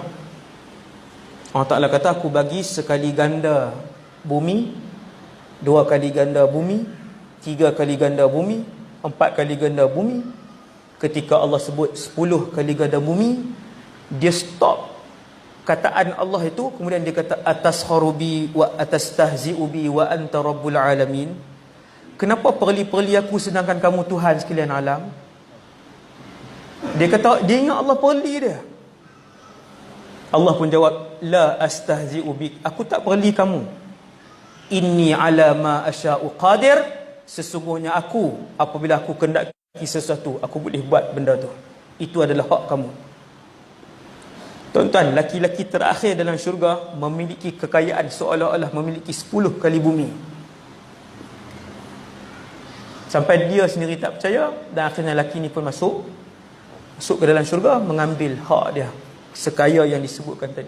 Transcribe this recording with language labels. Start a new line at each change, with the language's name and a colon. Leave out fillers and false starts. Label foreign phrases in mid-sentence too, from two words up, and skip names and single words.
Malay: Allah Ta'ala kata aku bagi sekali ganda bumi, 2 kali ganda bumi, 3 kali ganda bumi, 4 kali ganda bumi. Ketika Allah sebut 10 kali ganda bumi, dia stop kataan Allah itu. Kemudian dia kata
Arabic: أتسخر بي وأتستهزئ بي وأنت رب العالمين.
Malay: Kenapa perli-perli aku sedangkan kamu Tuhan sekalian alam? Dia kata, dia ingat Allah perli dia. Allah pun jawab,
Arabic: لا أستهزئ بك,
Malay: aku tak perli kamu.
Arabic: إني على ما أشاء قدير,
Malay: sesungguhnya aku, apabila aku kendaki sesuatu, aku boleh buat benda tu. Itu adalah hak kamu. Tuan-tuan, laki-laki terakhir dalam syurga memiliki kekayaan seolah-olah memiliki 10 kali bumi. Sampai dia sendiri tak percaya, dan akhirnya lelaki ni pun masuk ke dalam syurga, mengambil hak dia, sekaya yang disebutkan tadi.